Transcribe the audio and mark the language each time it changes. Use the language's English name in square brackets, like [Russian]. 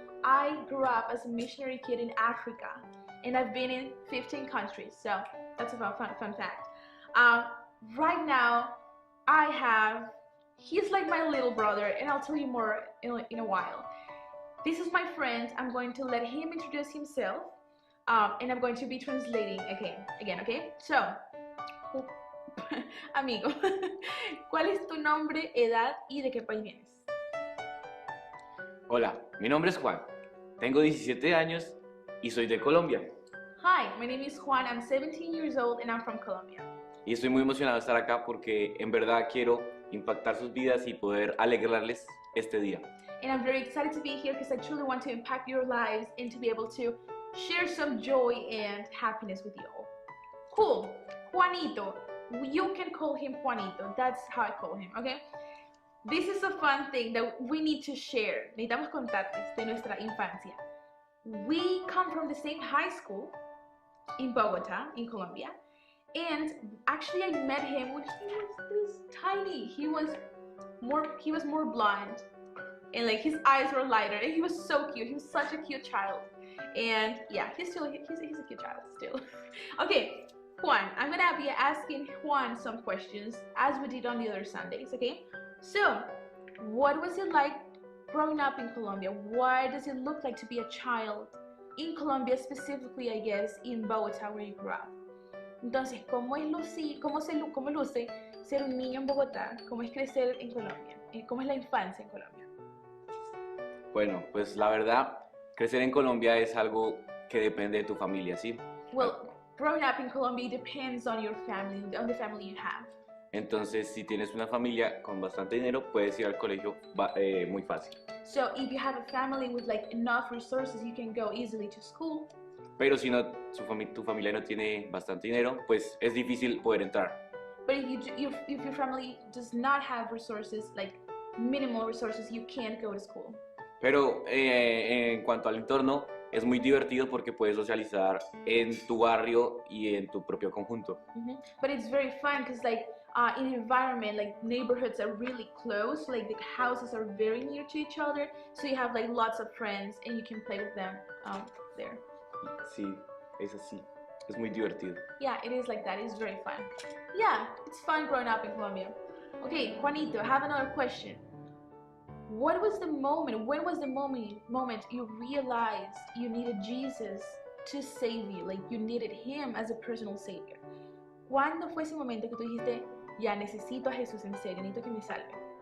[English] I grew up as a missionary kid in Africa, and I've been in 15 countries, so that's a fun fact. Right now, he's like my little brother, and I'll tell you more in a while. This is my friend. I'm going to let him introduce himself, and I'm going to be translating again, okay? [Spanish] So, amigo, ¿cuál es tu nombre, edad y de qué país vienes? Hola, mi nombre es Juan, tengo 17 años y soy de Colombia. [English] Hi, my name is Juan. I'm 17 years old and I'm from Colombia. [Spanish] Y estoy muy emocionado de estar acá porque en verdad quiero impactar sus vidas y poder alegrarles este día. [English] And I'm very excited to be here because I truly want to impact your lives and to be able to share some joy and happiness with you all. Cool. Juanito. You can call him Juanito. That's how I call him, okay? This is a fun thing that we need to share. [Spanish] Necesitamos contarles de nuestra infancia. [English] We come from the same high school in Bogota, in Colombia. And actually I met him when he was this tiny. He was more blonde. And like his eyes were lighter. And he was so cute. He was such a cute child. And yeah, he's a cute child still. Okay, Juan, I'm gonna be asking Juan some questions as we did on the other Sundays, okay? So, what was it like growing up in Colombia? What does it look like to be a child in Colombia, specifically, I guess, in Bogotá, where you grew up? [Spanish] Entonces, ¿cómo luce ser un niño en Bogotá? ¿Cómo es crecer en Colombia? ¿Cómo es la infancia en Colombia? Bueno, pues la verdad, crecer en Colombia es algo que depende de tu familia, ¿sí? [English] Well, growing up in Colombia depends on your family, on the family you have. [Spanish] Entonces, si tienes una familia con bastante dinero, puedes ir al colegio muy fácil. [English] So if you have a family with like enough resources, you can go easily to school. [Spanish] Pero si no, tu familia no tiene bastante dinero, pues es difícil poder entrar. [English] But if your family does not have resources, like minimal resources, you can't go to school. [Spanish] Pero en cuanto al entorno, es muy divertido porque puedes socializar en tu barrio y en tu propio conjunto. [English] But it's very fun because like in the environment, like neighborhoods are really close, like the houses are very near to each other, so you have like lots of friends and you can play with them there. [Spanish] Sí, es así. Es muy divertido. [English] Yeah, it is like that. It's very fun. Yeah, it's fun growing up in Colombia. Okay, Juanito, I have another question. What was the moment, when was the moment you realized you needed Jesus to save you? Like you needed him as a personal savior. [Spanish] ¿Cuándo fue ese momento que tú dijiste, ya necesito a Jesús en serio, necesito que me salve?